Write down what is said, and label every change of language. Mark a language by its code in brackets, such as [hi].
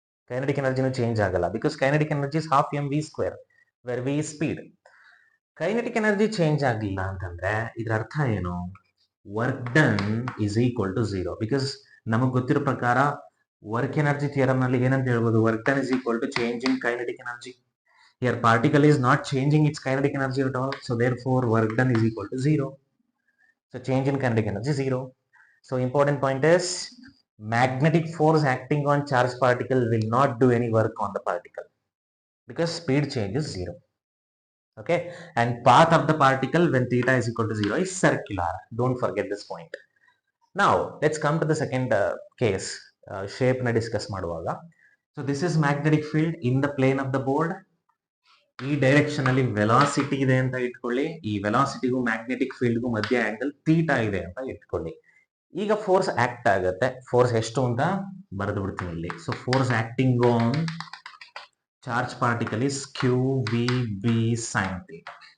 [en] Kinetic ಎನರ್ಜಿನೂ change ಆಗಲ್ಲ, because kinetic energy is half m v square, where v speed. [kn] Kinetic energy change ಆಗಿಲ್ಲ ಅಂತಂದ್ರೆ ಇದರ ಅರ್ಥ ಏನು? [en] Work done is equal to 0. [kn] Because ನಮಗ್ ಗೊತ್ತಿರೋ ಪ್ರಕಾರ ವರ್ಕ್ ಎನರ್ಜಿ ಥಿಯರಮ್ ನಲ್ಲಿ ಏನಂತ ಹೇಳ್ಬೋದು? [en] Work done is equal to change in kinetic energy. Here particle is not changing its kinetic energy at all, so therefore work done is equal to 0. So change in kinetic energy 0. So important point is magnetic force acting on charged particle will not do any work on the particle because speed change is 0. Okay, and path of the particle when theta is equal to 0 is circular. Don't forget this point. Now let's come to the second case. Shape na discuss [kn] ಮಾಡುವಾಗ. [en] So this is magnetic field in the plane of the board. [kn] ಈ direction ಅಲ್ಲಿ velocity ಇದೆ ಅಂತ ಇಟ್ಕೊಳ್ಳಿ. ಈ ವೆಲಾಸಿಟಿಗೂ magnetic ಫೀಲ್ಡ್ಗೂ ಮಧ್ಯ angle theta ಇದೆ ಅಂತ ಇಟ್ಕೊಳ್ಳಿ. ಈಗ ಫೋರ್ಸ್ ಆಕ್ಟ್ ಆಗುತ್ತೆ. ಫೋರ್ಸ್ ಎಷ್ಟು ಅಂತ ಬರೆದು ಬಿಡ್ತೀನಿ ಇಲ್ಲಿ. [en] So force acting on charge particle is Q V B sine theta.